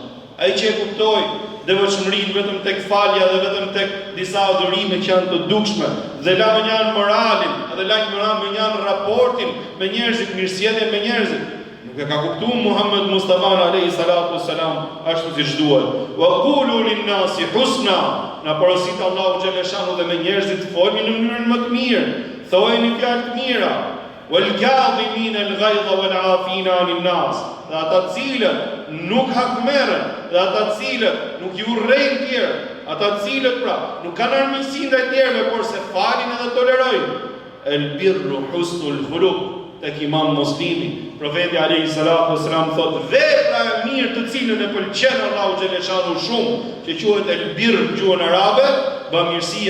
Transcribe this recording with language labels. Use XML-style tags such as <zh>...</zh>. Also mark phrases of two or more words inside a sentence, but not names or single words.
<sq>Ai që e kuptoi devotshmërinë vetëm tek falja dhe vetëm tek disa adhurime që janë të dukshme dhe la më janë moralin, edhe la më janë raportin me njerëzit, mirësjelljen me njerëzit. Nuk e ka kuptuar Muhammed Mustafa</sq> <ar>عليه الصلاة والسلام</ar> <sq>ashtu siç duhet.</sq> <ar>وقولوا للناس حسنا.</ar> <sq>Na porosit Allahu xhaleshanu dhe me njerëzit folni në mënyrën më të mirë. Thojeni fjalë të mira.</sq> <ar>والكاظمين الغيظ والعافين عن الناس.</ar> <sq>Dhe ata të cilët nuk hakmerren, dhe ata të cilët nuk i urrejnë të tjerë, ata të cilët pra nuk kanë armiqsi ndaj tjerëve, por se falin edhe tolerojnë.</sq> <ar>البر حسن الخلق.</ar> <sq>Tek Imam Muslimi, profeti</sq> <ar>عليه الصلاة والسلام</ar> <sq>thotë vepra e mirë të cilën e pëlqen Allahu xhaleshanu shumë, që quhet el-birr në gjuhën arabe, bamirësia.</sq>